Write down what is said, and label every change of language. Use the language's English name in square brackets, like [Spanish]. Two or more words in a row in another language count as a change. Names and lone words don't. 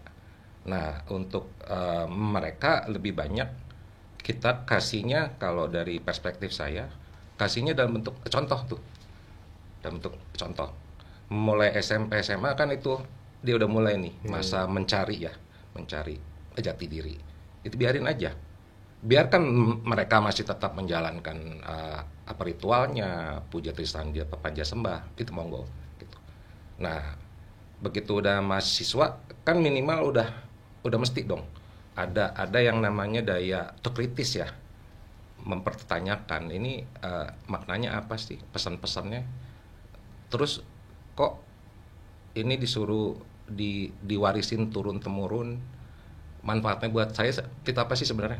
[Indonesian] Nah, untuk mereka lebih banyak kita kasihnya, kalau dari perspektif saya, kasihnya dalam bentuk contoh tuh. Dalam bentuk contoh. Mulai SMP, SMA kan itu dia udah mulai nih masa mencari jati diri. Itu biarin aja. Biarkan mereka masih tetap menjalankan apa ritualnya, puja Trisandia, pepanja sembah, itu monggo gitu. Nah, begitu udah mahasiswa kan minimal udah mesti dong ada yang namanya daya kritis ya, mempertanyakan ini maknanya apa sih, pesan-pesannya, terus kok ini disuruh diwarisin turun temurun, manfaatnya buat saya itu apa sih sebenarnya.